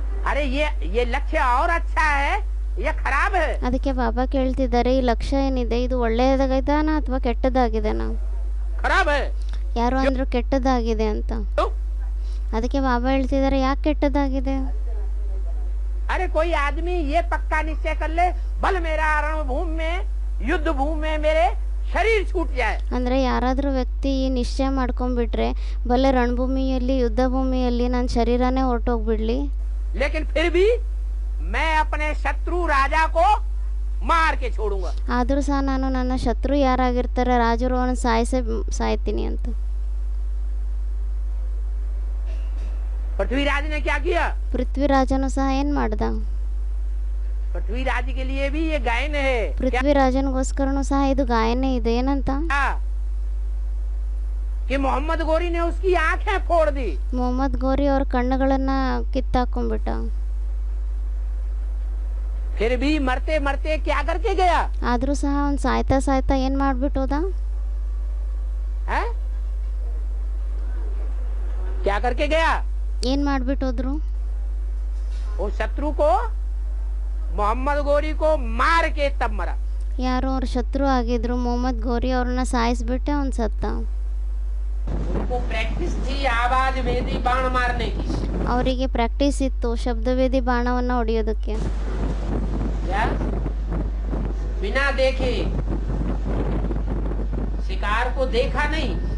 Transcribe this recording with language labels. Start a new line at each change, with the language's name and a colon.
Hindi: अरे ये लक्ष्य और अच्छा है या खराब है?
Kannada: ಅದಕ್ಕೆ ಬಾಬಾ ಕೇಳ್ತಿದ್ದಾರೆ, ಈ ಲಕ್ಷ್ಯ ಏನಿದೆ ಇದು ಒಳ್ಳೆಯದಾಗಿದೆನಾ ಅಥವಾ ಕೆಟ್ಟದಾಗಿದೆನಾ?
Hindi: खराब है।
Kannada: ಯಾರು ಅಂದ್ರು ಕೆಟ್ಟದಾಗಿದೆ ಅಂತ. ಅದಕ್ಕೆ ಬಾಬಾ ಹೇಳ್ತಿದ್ದಾರೆ ಯಾಕೆ ಕೆಟ್ಟದಾಗಿದೆ?
Hindi: अरे कोई आदमी ये पक्का निश्चय कर ले, बल मेरा रणभूमि में युद्ध भूमि में मेरे शरीर छूट जाए।
Kannada: ಅಂದ್ರೆ ಯಾರಾದ್ರೂ ವ್ಯಕ್ತಿ ಈ ನಿಶ್ಚಯ ಮಾಡ್ಕೊಂಡ್ಬಿಟ್ರೆ ಭಲೆ ರಣಭೂಮಿಯಲ್ಲಿ ಯುದ್ಧ ಭೂಮಿಯಲ್ಲಿ ನನ್ನ ಶರೀರನೇ ಹೊರಟೋಗ್ಬಿಡ್ಲಿ,
Hindi: लेकिन फिर भी मैं अपने शत्रु राजा को मार के छोड़ूंगा।
Kannada: ಆದ್ರೂ ಸಹ ನಾನು ನನ್ನ ಶತ್ರು ಯಾರಾಗಿರ್ತಾರೆ ರಾಜರು ಅವನು ಸಾಯ್ತೀನಿ ಅಂತ.
Hindi: पृथ्वीराज ने क्या किया?
Kannada: ಪೃಥ್ವಿರಾಜನು ಸಹ ಏನ್ ಮಾಡ್ದ?
Hindi: पृथ्वीराज के लिए भी ये गायन है।
Kannada: ಪೃಥ್ವಿರಾಜನಿಗೋಸ್ಕರನು ಸಹ ಇದು ಗಾಯನೇ ಇದೆ. ಏನಂತ?
Hindi: कि मोहम्मद गोरी ने उसकी आंखें फोड़ दी।
Kannada: ಮೊಹಮ್ಮದ್ ಗೋರಿ ಅವ್ರ ಕಣ್ಣುಗಳನ್ನ ಕಿತ್ತಾಕೊಂಡ್ಬಿಟ್ಟ.
Hindi: फिर भी मरते मरते क्या करके गया?
Kannada: ಆದ್ರೂ ಸಹ ಅವ್ನು ಸಾಯ್ತಾ ಸಾಯ್ತಾ ಏನ್ ಮಾಡ್ಬಿಟ್ಟೋದ?
Hindi: है? क्या करके गया?
Kannada: ಏನ್ ಮಾಡ್ಬಿಟ್ಟೋದ್ರು?
Hindi: वो शत्रु को मोहम्मद गोरी को मार के तब मरा।
Kannada: ಯಾರು ಅವ್ರ ಶತ್ರು ಆಗಿದ್ರು ಮೊಹಮ್ಮದ್ ಗೋರಿ ಅವ್ರನ್ನ ಸಾಯಿಸ್ಬಿಟ್ಟೆ ಅವ್ನು ಸತ್ತ.
Hindi: उनको प्रैक्टिस थी आवाज भेदी बाण मारने की।
Kannada: ಅವರಿಗೆ ಪ್ರಾಕ್ಟೀಸ್ ಇತ್ತು ಶಬ್ದವೇದಿ ಬಾಣವನ್ನು ಹೊಡೆಯೋದಕ್ಕೆ.
Hindi: क्या बिना देखे शिकार को देखा नहीं,